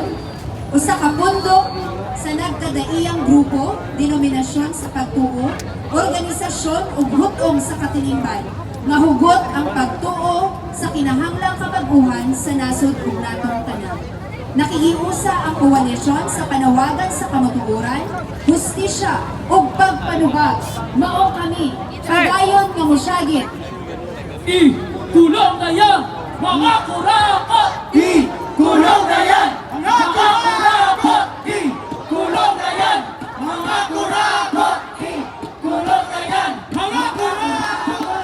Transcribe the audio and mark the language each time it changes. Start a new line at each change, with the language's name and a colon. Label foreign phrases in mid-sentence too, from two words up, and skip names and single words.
Cebuano: Usa ka pundok sa nagkadaiyang grupo, denominasyon sa pagtuo, organisasyon o hutong sa katilingban, nga hugot ang pagtuo sa kinahanglang kabaguhan sa nasod ug natong tanan. Nakihiusa ang koalisyon sa panawagan sa kamatuoran, hustisya ug pagpanubag. Mao kami, padayon nga mosyagit.
Filipino: Kulong na yan! Mga kurakot! kulong na yan! Mga kurakot! Kulong na yan! Mga kurakot! Kulong na yan!